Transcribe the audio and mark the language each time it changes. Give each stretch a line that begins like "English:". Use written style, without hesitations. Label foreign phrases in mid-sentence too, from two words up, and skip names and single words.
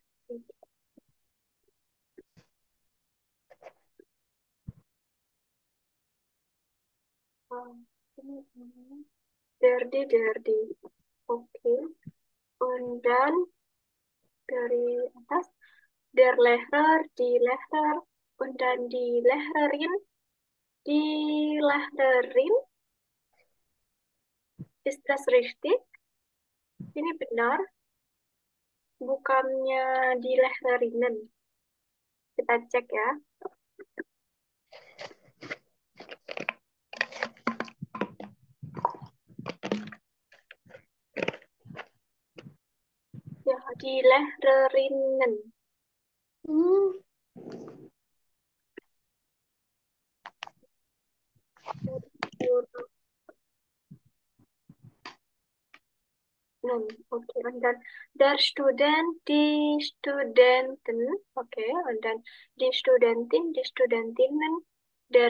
English: Dirty, dirty.
Indonesian: Oke. Dan dari atas,
German: der Lehrer, die Lehrer, und dann die Lehrerin, ist das richtig?
Indonesian: Ini benar, bukannya
German: die Lehrerinnen.
Indonesian: Kita cek ya. Ya,
German: die Lehrerinnen. Okay, und dann der Student, die Studenten, okay, und dann die Studentin, die Studentinnen, der